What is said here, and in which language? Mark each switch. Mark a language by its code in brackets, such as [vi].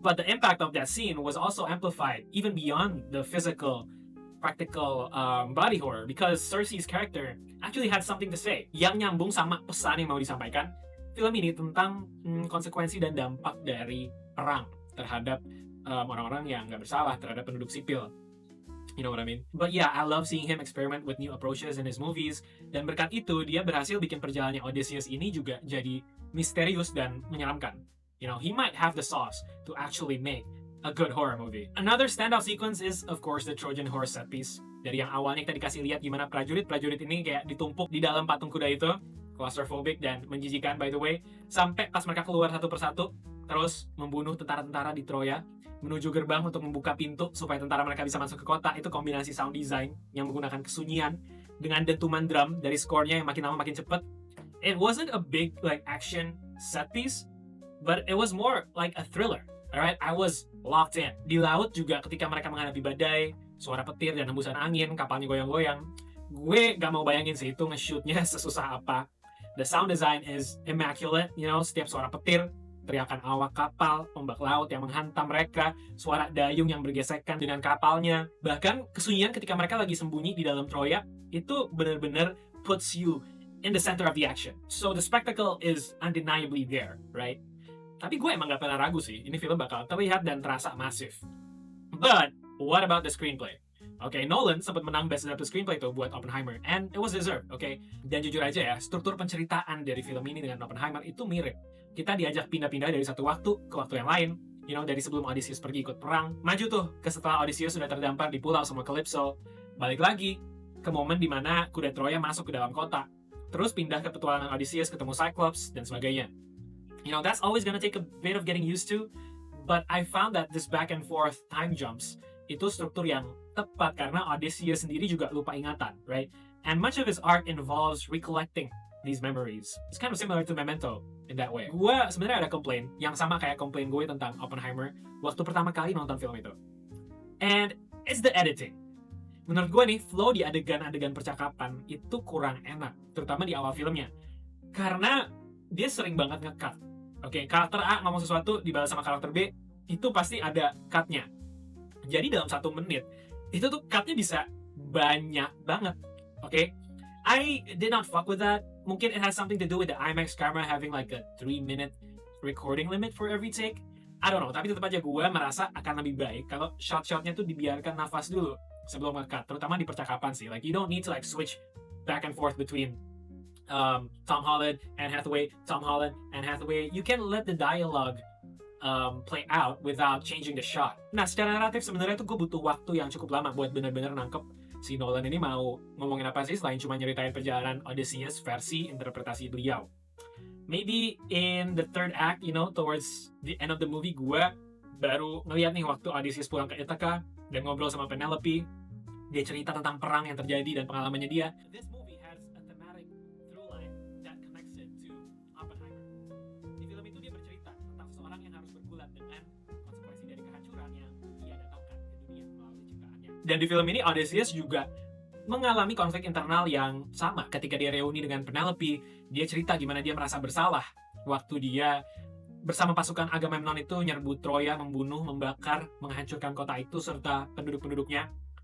[en] But the impact of that scene was also amplified, even beyond the physical, practical body horror, because Cersei's character actually had something to say [id] yang nyambung sama pesan yang mau disampaikan film ini tentang konsekuensi dan dampak dari perang terhadap orang-orang yang nggak bersalah, terhadap penduduk sipil. [en] You know what I mean? But yeah, I love seeing him experiment with new approaches in his movies. [id] Dan berkat itu, dia berhasil bikin perjalanannya Odysseus ini juga jadi misterius dan menyeramkan. [en] You know, he might have the sauce to actually make a good horror movie. Another standout sequence is, of course, the Trojan horse set piece. [id] Dari yang awalnya kita dikasih lihat gimana prajurit ini kayak ditumpuk di dalam patung kuda itu. Claustrophobic dan menjijikan, [en] by the way. [id] Sampai pas mereka keluar satu persatu, terus membunuh tentara-tentara di Troya, menuju gerbang untuk membuka pintu supaya tentara mereka bisa masuk ke kota. Itu kombinasi sound design yang menggunakan kesunyian dengan dentuman drum dari skornya yang makin lama makin cepet. [en] It wasn't a big like action set piece, but it was more like a thriller. Alright, I was locked in. [id] Di laut juga ketika mereka menghadapi badai, suara petir dan hembusan angin, kapalnya goyang-goyang. Gue gak mau bayangin sih itu nge-shootnya sesusah apa. [en] The sound design is immaculate, you know, [id] setiap suara petir, teriakan awak kapal, ombak laut yang menghantam mereka, suara dayung yang bergesekan dengan kapalnya, bahkan kesunyian ketika mereka lagi sembunyi di dalam Troya, itu benar-benar [en] puts you in the center of the action. So the spectacle is undeniably there, right? [id] Tapi gue emang gak pernah ragu sih, ini film bakal terlihat dan terasa masif. [en] But, what about the screenplay? Okay, [id] Nolan sempat menang Best Adapted Screenplay tuh buat Oppenheimer, [en] and it was deserved, okay? [id] Dan jujur aja ya, struktur penceritaan dari film ini dengan Oppenheimer itu mirip. Kita diajak pindah-pindah dari satu waktu ke waktu yang lain. You know, dari sebelum Odysseus pergi ikut perang, maju tuh ke setelah Odysseus sudah terdampar di pulau sama Calypso, balik lagi ke momen dimana kuda Troya masuk ke dalam kota, terus pindah ke petualangan Odysseus ketemu Cyclops, dan sebagainya. You know, that's always gonna take a bit of getting used to, but I found that this back and forth time jumps, itu struktur yang tepat karena Odysseus sendiri juga lupa ingatan, right? [en] And much of his art involves recollecting these memories. It's kind of similar to Memento in that way. [id] Gue sebenarnya ada komplain yang sama kayak komplain gue tentang Oppenheimer waktu pertama kali nonton film itu. [en] And it's the editing. [id] Menurut gue nih, flow di adegan-adegan percakapan itu kurang enak, terutama di awal filmnya. Karena dia sering banget nge-cut. Oke, karakter A ngomong sesuatu dibalas sama karakter B, itu pasti ada cut-nya. Jadi dalam 1 menit, itu tuh cut-nya bisa banyak banget. [en] Oke? I did not fuck with that. [id] Mungkin [en] it has something to do with the IMAX camera having like a 3-minute recording limit for every take. I don't know, [id] tapi tetap aja gue merasa akan lebih baik kalau shot-shotnya tuh dibiarkan nafas dulu sebelum nge-cut, terutama di percakapan sih. [en] Like you don't need to like switch back and forth between Tom Holland and Hathaway, Tom Holland and Hathaway. You can let the dialogue play out without changing the shot. [id] Nah, secara naratif sebenarnya tuh gue butuh waktu yang cukup lama buat benar-benar nangkep si Nolan ini mau ngomongin apa sih selain cuma nyeritain perjalanan Odysseus versi interpretasi beliau. [en] Maybe in the third act, you know, towards the end of the movie, [id] gue baru ngeliat nih waktu Odysseus pulang ke Ithaca dan ngobrol sama Penelope. Dia cerita tentang perang yang terjadi dan pengalamannya dia. [en] This movie has a thematic through line that connects it to Oppenheimer. [id] Di film itu dia bercerita tentang seseorang yang harus bergulat dengan konsekuensi dari kehancuran yang ia datangkan ke dunia melalui ciptaannya. Dan di film ini Odysseus juga mengalami konflik internal yang sama ketika dia reuni dengan Penelope. Dia cerita gimana dia merasa bersalah waktu dia bersama pasukan Agamemnon itu nyerbu Troya, membunuh, membakar, menghancurkan kota itu serta penduduk-penduduknya.